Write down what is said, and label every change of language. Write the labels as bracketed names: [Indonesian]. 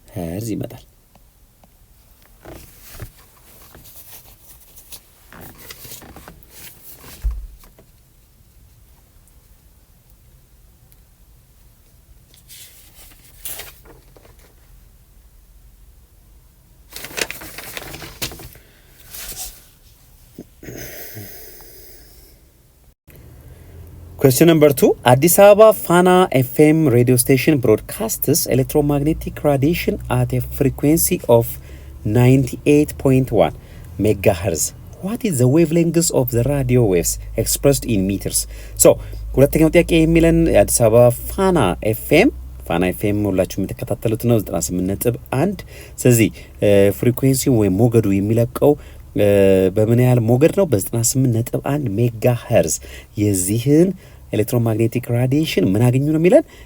[Amharic] ሄርዝ ይመጣል። [English] Question number 2. Addis Ababa Fana FM radio station broadcasts electromagnetic radiation at a frequency of 98.1 megahertz. What is the wavelength of the radio waves expressed in meters? [Amharic] So, ሁለተኛው ጥያቄ የሚለን የአዲስ አበባ ፋና ኤፍኤም ሁላችሁ የምትከታተሉት ነው 98.1። ስለዚህ ፍሪኩዌንሲ ወይም ሞገዱ የሚለቀው በምን ያህል ሞገድ ነው? በ98.1 ሜጋ ሄርዝ። የዚህን ኤሌክትሮማግኔቲክ ራዲዬሽን ምን አገኙ ነው የሚለን?